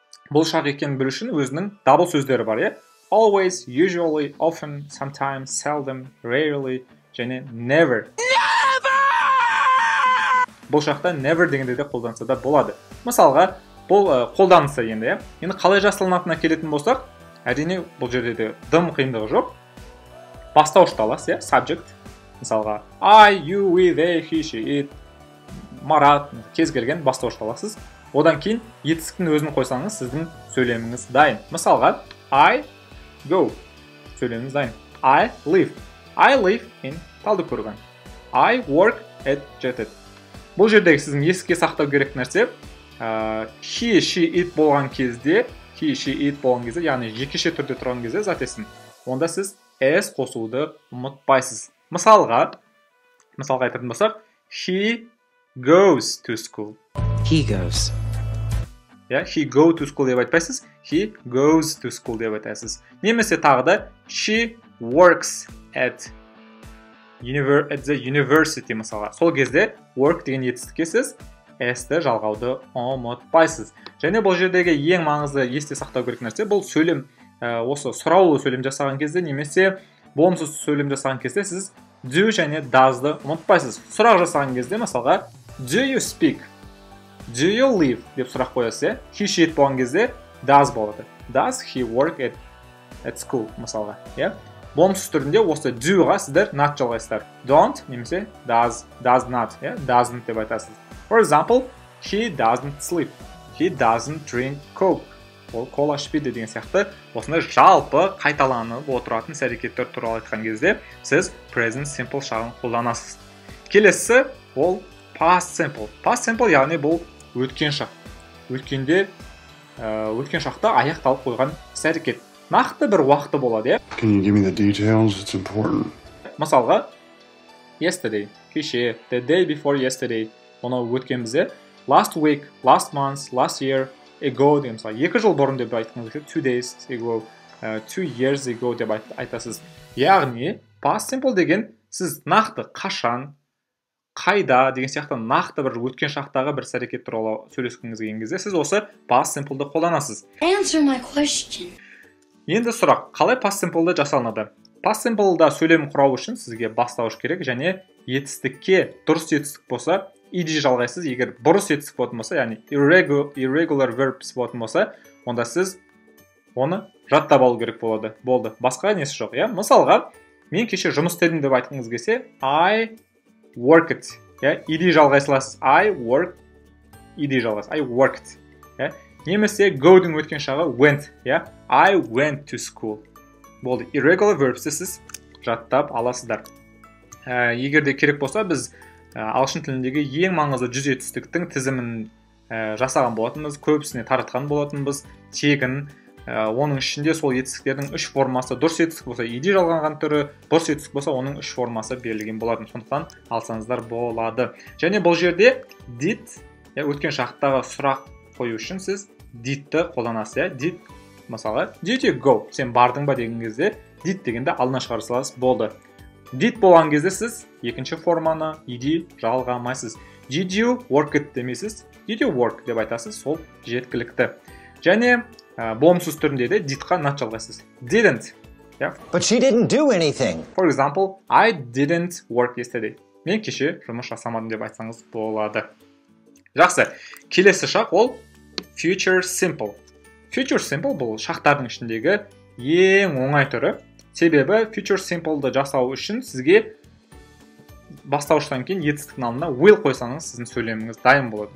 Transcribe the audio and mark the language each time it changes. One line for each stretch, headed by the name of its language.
Kazakh: Бұл шақ екенін білу үшін өзінің дабыл сөздері бар, Always, usually, often, sometimes, seldom, rarely және never. Бұл шақта never дегенде де қолданса да болады. Мысалға, бұл қолданысы енді, Енді қалай жасалынатынына келетін болсақ, әрине бұл жерде де дым қиындығы жоқ. Бастауышталас, subject. Мысалға, I, you, we, they, he, she, it, Марат, кез келген бастауышталасыз. Одан кейін етістіктің өзін қойсаңыз, сіздің сөйлеміңіз дайын. Мысалға,
English: I go.
Kazakh: Сөйлеміңіз дайын.
English: I live in Талдыкорған. I work at Jet Ed.
Kazakh: Бұл жердегі сіздің еске сақтау керек нәрсе, he, she, it болған кезде, яғни жекеше түрде тұрған кезде затесін, онда сіз s қосуды ұмытпайсыз. Мысалға айтатын болсақ,
English: he goes to school. He goes. He go to school
Kazakh: деп айтпайсыз,
English: he goes to school
Kazakh: деп айтасыз. Немесе тағы да,
English: she works at the university
Kazakh: мысалға. Сол кезде work деген етістікке сіз s-ті жалғауды ұмытпайсыз. Және бұл жердегі ең маңызды есте сақтау керек нәрсе, бұл сөйлем, осы сұраулы сөйлем жасаған кезде, немесе болымсыз сөйлем жасаған кезде сіз do және does-ды ұмытпайсыз. Сұрақ жасаған кезде, мысалға,
English: do you speak? Do you live?
Kazakh: деп сұрақ қоясыз, he, she, it болған кезде does болады.
English: Does he work at school?
Kazakh: Мысалға, болымсыз түрінде осы do-ға сіздер not жалғайсыздар.
English: Don't,
Kazakh: немесе
English: does not, doesn't
Kazakh: деп айтасыз.
English: For example, he doesn't sleep. He doesn't drink coke.
Kazakh: Ол кола ішпейді деген сияқты осындай жалпы қайталанып отыратын әрекеттер туралы айтқан кезде сіз present simple шағын қолданасыз. Келесі ол past simple. Past simple яғни бұл өткен шақ. Өткен шақта аяқталып қойған әрекет. Нақты бір уақыты болады,
English: Can you give me the details? It's important.
Kazakh: Мысалға, yesterday, кеше,
English: the day before yesterday,
Kazakh: оны өткен бізде, last week, last month, last year, ago деген мысалы 2 жыл бұрын деп айтқыңыз келсе
English: 2 days ago, 2 years ago
Kazakh: деп айтасыз. Яғни past simple деген сіз нақты қашан, қайда деген сияқты нақты бір өткен шақтағы бір іс-әрекет туралы сөйлескіңіз келген кезде сіз осы past simple'ды қолданасыз.
English: Answer my question.
Kazakh: Енді сұрақ, қалай past simple'ды жасалынады? Past simple'да сөйлем құрау үшін сізге бастауыш керек, және етістікке дұрыс етістік болса, ed жалғайсыз. Егер бұрыс етістік болатын болса, яғни irregular verbs болатын болса, онда сіз оны жаттап алу керек болады. Болды. Басқа несі жоқ, иә? Мысалға, мен кеше жұмыс істедім деп айтқыңыз келсе,
English: I worked.
Kazakh: Иә, ed жалғайсыз.
English: I work, ed
Kazakh: жалғайсыз.
English: I worked.
Kazakh: Иә? Немесе go-дің өткен шағы went. Иә?
English: I went to school.
Kazakh: Болды. Irregular verbs сіз жаттап аласыздар. Егер де керек болса, біз ағылшын тіліндегі ең маңызды 100 етістіктің тізімін жасаған болатынбыз, көбісіне таратқан болатынбыз, тегін. Оның ішінде сол етістіктердің 3 формасы, дұрыс етістік болса ed жалғанған түрі, бұрыс етістік болса оның 3 формасы берілген болатын. Сондықтан алсаңыздар болады. Және бұл жерде did, өткен шақтағы сұрақ қою үшін сіз didті қолданасыз.
English: Did,
Kazakh: мысалы,
English: did you go?
Kazakh: Сен бардың ба деген кезде did дегенде алдына шығара саласыз, болды. Did болған кезде сіз екінші форманы ed жалғамайсыз.
English: Did you work it
Kazakh: демейсіз,
English: did you work
Kazakh: деп айтасыз, сол жеткілікті. Және болымсыз түрінде де didқа not жалғайсыз.
English: Didn't. But she didn't do anything. For example, I didn't work yesterday.
Kazakh: Мен кеше жұмыс жасамадым деп айтсаңыз болады. Жақсы. Келесі шақ ол future simple. Future simple бұл шақтардың ішіндегі ең оңай түрі. Себебі future simple'ды жасау үшін сізге бастауыштан кейін етістіктің алдына will қойсаңыз, сіздің сөйлеміңіз дайын болады.